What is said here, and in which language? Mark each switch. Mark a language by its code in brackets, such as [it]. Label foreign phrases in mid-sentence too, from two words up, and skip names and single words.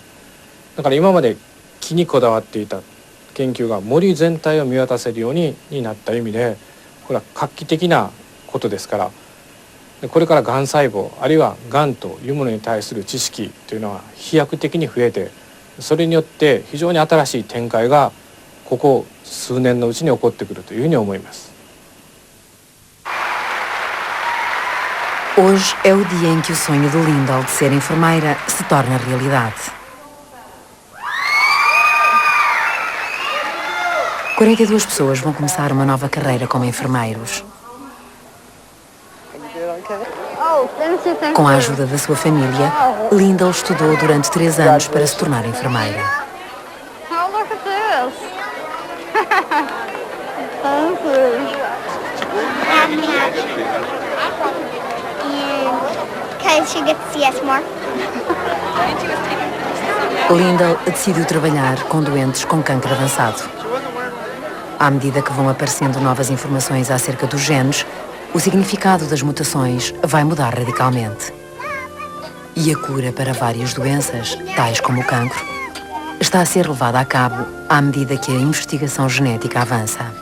[ja] だから今まで木にこだわっていた研究が森全体を見渡せるようになった意味で、これは画期的なことですから、これからがん細胞あるいはがんというものに対する知識というのは飛躍的に増えて、それによって非常に新しい展開がここ数年のうちに起こってくるというふうに思います。 [pt] Hoje é o dia em que o sonho de Lyndall de ser enfermeira se torna realidade. 42 pessoas vão começar uma nova carreira como enfermeiros. Com a ajuda da sua família, Lyndall estudou durante 3 anos para se tornar enfermeira. [en] Oh, look at this. Thank you. Because she gets to see us more. [pt] Lyndall decidiu trabalhar com doentes com cancro avançado. À medida que vão aparecendo novas informações acerca dos genes, o significado das mutações vai mudar radicalmente. E a cura para várias doenças, tais como o cancro, está a ser levada a cabo à medida que a investigação genética avança.